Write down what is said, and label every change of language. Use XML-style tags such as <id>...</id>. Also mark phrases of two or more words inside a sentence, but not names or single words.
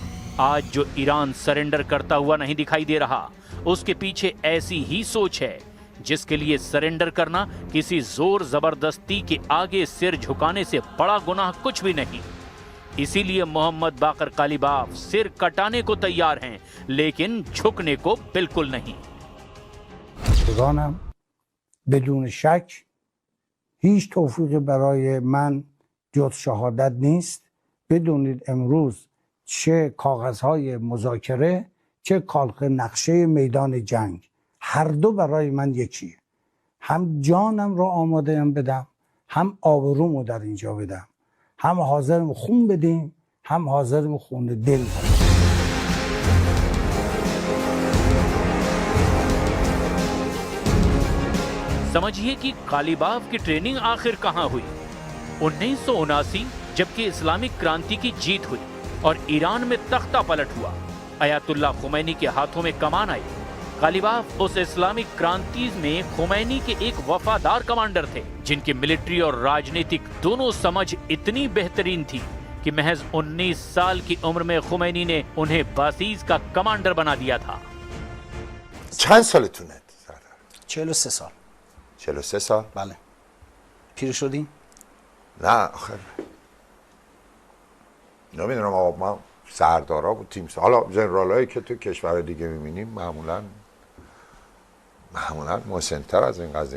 <hi>आज जो ईरान सरेंडर करता हुआ नहीं दिखाई दे रहा, उसके पीछे ऐसी ही सोच है जिसके लिए सरेंडर करना किसी जोर जबरदस्ती के आगे सिर झुकाने से बड़ा गुनाह कुछ भी नहीं। इसीलिए मोहम्मद बाकर कालीबाफ सिर कटाने को तैयार हैं, लेकिन झुकने को बिल्कुल नहीं।</hi> <fa>بزرگانم بدون شک هیچ توفیقی برای من جز شهادت نیست. بدونید امروز چه کاغذهای مذاکره چه کاغذ نقشه میدان جنگ هر دو برای من یکیه. هم جانم را آماده‌ام بدم، هم آبرومو در اینجا بدم، هم حاضرم خون بدیم، هم حاضرم خون دل بدم.</fa> <hi>समझिए कि कालीबाफ की ट्रेनिंग आखिर कहां हुई। 1979 जबकि इस्लामिक क्रांति की जीत हुई और ईरान में तख्ता पलट हुआ, अयातुल्ला खुमैनी के हाथों में कमान आई। कालीबाफ उस इस्लामिक क्रांति में खुमैनी के एक वफादार कमांडर थे जिनकी मिलिट्री और राजनीतिक दोनों समझ इतनी बेहतरीन थी कि महज 19 साल की उम्र में खुमैनी ने उन्हें बासीज का कमांडर बना दिया था।</hi> <fa>چند سالتونه؟ 43 سال. 43 سال؟ بله. پیر شدیم؟ نه آخه نمیدونم آقا، ما سردارا بود تیم حالا جنرالایی که تو کشور دیگه میبینیم معمولا مسن‌تر از این قضیه.</fa>